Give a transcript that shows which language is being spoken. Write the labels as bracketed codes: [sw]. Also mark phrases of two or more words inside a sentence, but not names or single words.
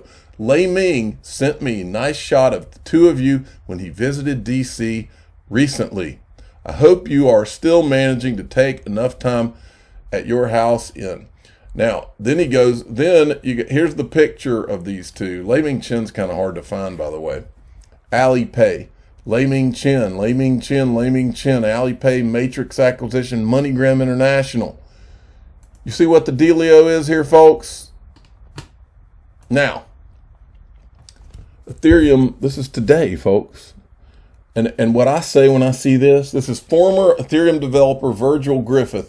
[en] Lei Ming sent me a nice shot of the two of you when he visited DC recently. I hope you are still managing to take enough time at your house in. Now, then he goes, here's the picture of these two. Lei Ming Chen's kind of hard to find, by the way. Alipay, Lei Ming Chen, Lei Ming Chen, Lei Ming Chen, Alipay, Matrix Acquisition, MoneyGram International. You see what the dealio is here, folks? Now, Ethereum, this is today, folks. And what I say when I see this is former Ethereum developer Virgil Griffith.